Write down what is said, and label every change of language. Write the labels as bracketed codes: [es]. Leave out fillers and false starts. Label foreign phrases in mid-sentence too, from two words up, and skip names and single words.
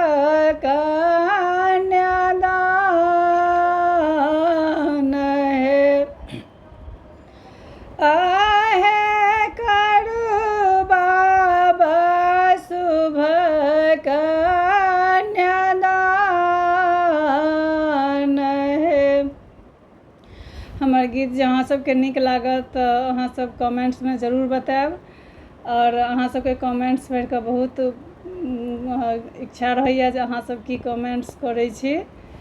[mai] कन्यादान है आहे करो बाबा शुभ कन्यादान है हमर गीत जहाँ सबके नीक लागत तऽ अहाँ सब कमेंट्स में जरूर बताएब और अहाँ सबके कमेंट्स पढ़ि कऽ बहुत इच्छा रहैया जे अहाँ सब की कमेंट्स करै छी।